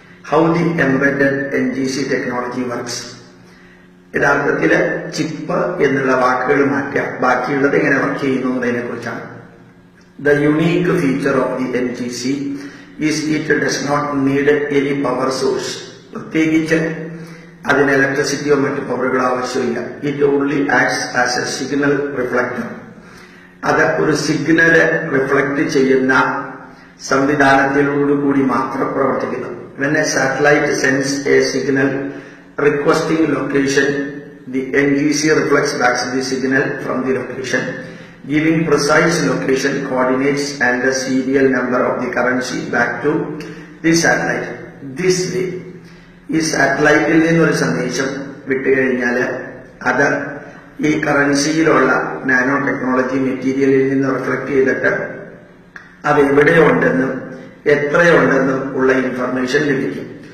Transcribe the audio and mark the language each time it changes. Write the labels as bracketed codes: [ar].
[en] How the embedded NGC technology works. [ml] യഥാർത്ഥത്തിൽ chip എന്നുള്ള വാക്കുകൾ മാറ്റാം, ബാക്കിയുള്ളത് എങ്ങനെ വർക്ക് ചെയ്യുന്നു എന്നതിനെ കുറിച്ചാണ്. [en] The unique feature of the NGC is it does not need any power source. [ml] പ്രത്യേകിച്ച് അതിന് ഇലക്ട്രിസിറ്റിയോ മറ്റു പവറുകളോ ആവശ്യമില്ല. [en] It only acts as a signal reflector. [ml] അത് ഒരു സിഗ്നല് റിഫ്ലക്ട് ചെയ്യുന്ന സംവിധാനത്തിലോടുകൂടി മാത്രം പ്രവർത്തിക്കുന്നു. [en] When a satellite sends a signal requesting location, the NGC reflects back the signal from the location, giving precise location coordinates and the serial number of the currency back to the satellite. This way, [ml] ഈ സാറ്റലൈറ്റിൽ നിന്നൊരു സന്ദേശം വിട്ടുകഴിഞ്ഞാൽ അത് ഈ കറൻസിയിലുള്ള nano technology മെറ്റീരിയലിൽ നിന്ന് reflect ചെയ്തിട്ട് അത് എവിടെയുണ്ടെന്നും എത്രയുണ്ടെന്നും ഉള്ള ഇൻഫർമേഷൻ ലഭിക്കും.